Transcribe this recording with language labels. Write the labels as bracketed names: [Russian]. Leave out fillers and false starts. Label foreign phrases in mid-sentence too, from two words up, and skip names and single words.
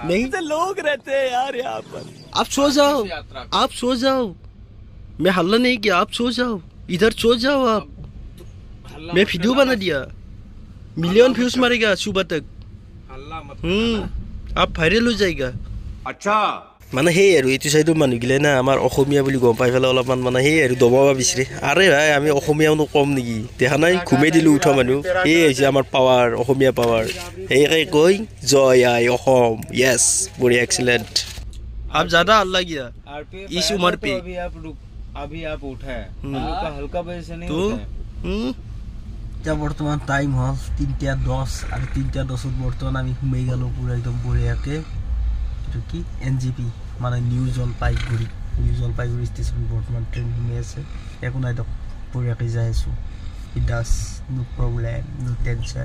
[Hindi] नहीं तो लोग रहते हैं यार यहाँ पर। आप सो जाओ, आप सो जाओ। मैं हल्ला नहीं किया, आप सो जाओ, इधर सो जाओ आप। मैं वीडियो बना दिया, [English] million views [Hindi] मारेगा सुबह तक। हल्ला मत। आप भाइरेल हो जाएगा। अच्छा [Assamese] মানে সেই আৰু এইটো চাইডৰ মানুহগিলে না আমাৰ অসমীয়া বুলি গম পাই পেলাই অলপমান মানে সেই আৰু দমাব বিচাৰে। আৰে ভাই আমি অসমীয়ানো কম নেকি? দেখা নাই ঘুমাই দিলোঁ উঠা মানুহ। এই হৈছে আমাৰ পাৱাৰ, অসমীয়া পাৱাৰ। সেইকে কৈ জয় আই অসম। য়েছ বঢ়িয়া এক্সিলেণ্ট। [Hindi] आप ज़्यादा हल्ला किया इस उम्र पे। अभी आप उठा है हल्का वजह से नहीं तो [Assamese] এতিয়া বৰ্তমান টাইম হ'ল 3:10 আৰু 3:10 বৰ্তমান আমি ঘুমাই গ'লোঁ পুৰা একদম বঢ়িয়াকৈ। এইটো কি NGP মানে নিউ জলপাইগুৰি ষ্টেচন বৰ্তমান ট্ৰেইন ঘুমি আছে। একো নাই দিয়ক, বঢ়িয়াকৈ যাই আছোঁ। বিন্দাছ, [English] no problem, no tension.